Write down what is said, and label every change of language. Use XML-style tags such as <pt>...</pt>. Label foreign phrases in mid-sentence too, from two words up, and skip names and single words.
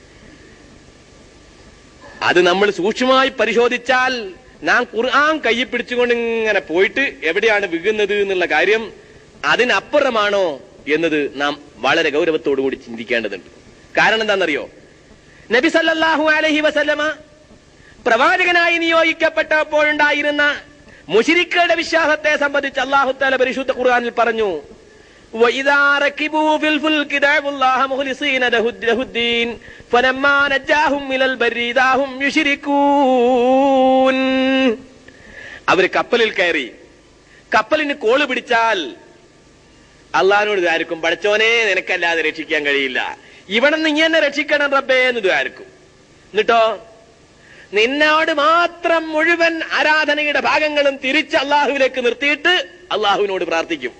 <ml>അത് നമ്മൾ സൂക്ഷ്മമായി പരിശോധിച്ചാൽ നാം ഖുർആൻ കയ്യിൽ പിടിച്ചുകൊണ്ട് ഇങ്ങനെ പോയിട്ട് എവിടെയാണ് വീഴുന്നത് എന്നുള്ള കാര്യം അതിനപ്പുറമാണോ എന്നത് നാം വളരെ ഗൗരവത്തോടുകൂടി ചിന്തിക്കേണ്ടതുണ്ട്. കാരണം എന്താണെന്നറിയോ? നബി</ml> <ar>صلى الله عليه وسلم</ar> <ml>പ്രവാചകനായി നിയോഗിക്കപ്പെട്ടപ്പോഴുണ്ടായിരുന്ന മുശ്രിക്കുകളുടെ വിശ്വാസത്തെ സംബന്ധിച്ച്</ml> <ar>الله تعالى</ar> <ml>പരിശുദ്ധ ഖുർആനിൽ പറഞ്ഞു,</ml> <ar>وَإِذَا رَكِبُوا فِي الْفُلْكِ دَعَوُا اللَّهَ مُخْلِصِينَ لَهُ الدِّينَ فَلَمَّا نَجَّاهُمْ إِلَى الْبَرِّ إِذَا هُمْ يُشْرِكُونَ.</ar> <ml>അവർ കപ്പലിൽ കയറി കപ്പലിന് കോള് പിടിച്ചാൽ അള്ളാഹിനോട് ദ്വാരക്കും, പടച്ചോനെ നിനക്കല്ലാതെ രക്ഷിക്കാൻ കഴിയില്ല, ഇവിടെ നിന്ന് ഇങ്ങനെ രക്ഷിക്കണം റബ്ബേ എന്ന് ദ്വാരക്കും. എന്നിട്ടോ നിന്നോട് മാത്രം മുഴുവൻ ആരാധനയുടെ ഭാഗങ്ങളും തിരിച്ച് അള്ളാഹുവിലേക്ക് നിർത്തിയിട്ട് അള്ളാഹുവിനോട് പ്രാർത്ഥിക്കും.</ml>